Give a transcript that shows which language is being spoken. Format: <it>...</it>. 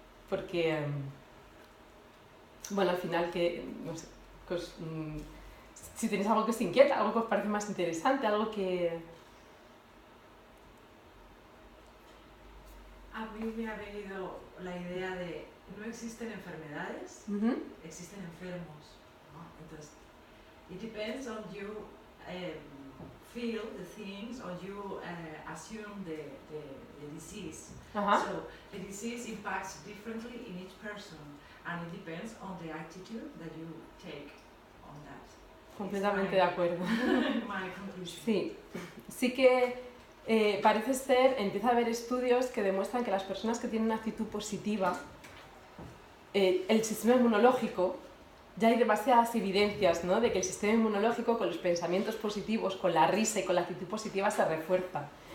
<es>Porque, bueno, al final que, no sé, si tenéis algo que os inquieta, algo que os parece más interesante, algo que... A mí me ha venido la idea de no existen enfermedades, existen enfermos, ¿no?</es> <en>Entonces, it depends on you feel the things or you assume the disease. So the disease impacts differently in each person and it depends on the attitude that you take on that.</en> <es>Completamente de acuerdo.</es> <en>My conclusion.</en> <es>Sí, sí que parece ser, empieza a haber estudios que demuestran que las personas que tienen una actitud positiva, el sistema inmunológico, ya hay demasiadas evidencias, ¿no?, de que el sistema inmunológico con los pensamientos positivos, con la risa y con la actitud positiva se refuerza.</es>